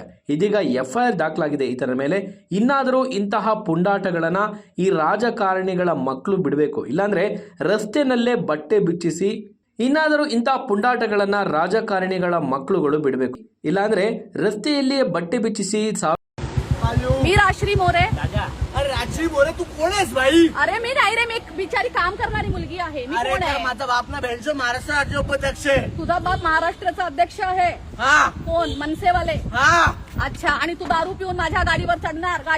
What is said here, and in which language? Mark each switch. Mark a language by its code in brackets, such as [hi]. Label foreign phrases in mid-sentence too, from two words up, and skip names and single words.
[kn] ಇದೀಗ FIR ದಾಖಲಾಗಿದೆ ಈತನ ಮೇಲೆ. ಇನ್ನಾದರೂ ಇಂತಹ ಪುಂಡಾಟಗಳನ್ನ ಈ ರಾಜಕಾರಣಿಗಳ ಮಕ್ಕಳು ಬಿಡಬೇಕು, ಇಲ್ಲಾಂದ್ರೆ ರಸ್ತೆನಲ್ಲೇ ಬಟ್ಟೆ ಬಿಚ್ಚಿಸಿ ಇನ್ನಾದರೂ ಇಂತಹ ಪುಂಡಾಟಗಳನ್ನ ರಾಜಕಾರಣಿಗಳ ಮಕ್ಕಳುಗಳು ಬಿಡಬೇಕು, ಇಲ್ಲಾಂದ್ರೆ ರಸ್ತೆಯಲ್ಲಿಯೇ ಬಟ್ಟೆ ಬಿಚ್ಚಿಸಿ [mr] मी राश्री मोरे. अरे राजश्री मोरे तू कोण आहेस भाई? अरे मी नाही रे, मी एक बिचारी काम करणारी मुलगी आहे. मी अरे कोण आहे? माझा बाप ना भेंडचो महाराष्ट्र राज्य उपाध्यक्ष आहे. तुझा बाप महाराष्ट्राचा अध्यक्ष आहे. हा कोण? मनसेवाले. हा अच्छा, आणि तू दारू पिऊन माझ्या गाडीवर चढणार, गाडी